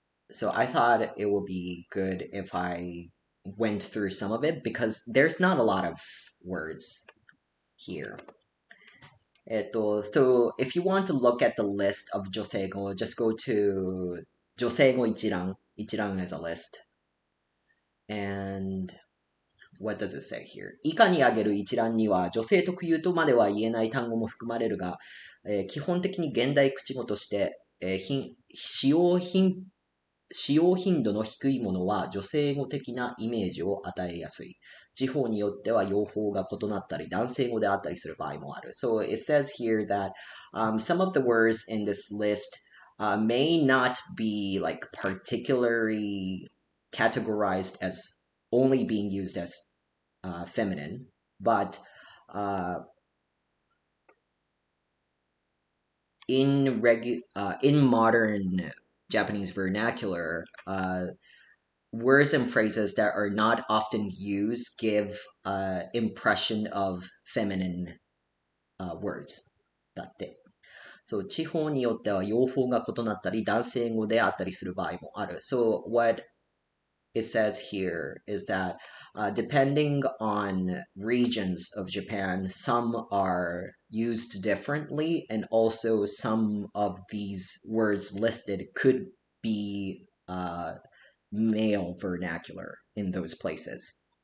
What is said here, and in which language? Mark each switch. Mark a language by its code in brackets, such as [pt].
[en] So I thought it would be good if I went through some of it because there's not a lot of words here. So if you want to look at the list of 女性語, just go to 女性語一覧. 一覧 is a list. And what does it say here? [ja] 以下に挙げる一覧には女性特有とまでは言えない単語も含まれるが、基本的に現代口語として、使用頻度の低いものは女性語的なイメージを与えやすい。地方によっては用法が異なったり、男性語であったりする場合もある。 [en] So it says here that some of the words in this list may not be like particularly categorized as only being used as feminine, but in modern Japanese vernacular, words and phrases that are not often used give impression of feminine words [ja] だって。そう、地方によっては用法が異なったり、男性語であったりする場合もある。 [en] So what it says here is that depending on regions of Japan, some are used differently, and also some of these words listed could be male vernacular in those places.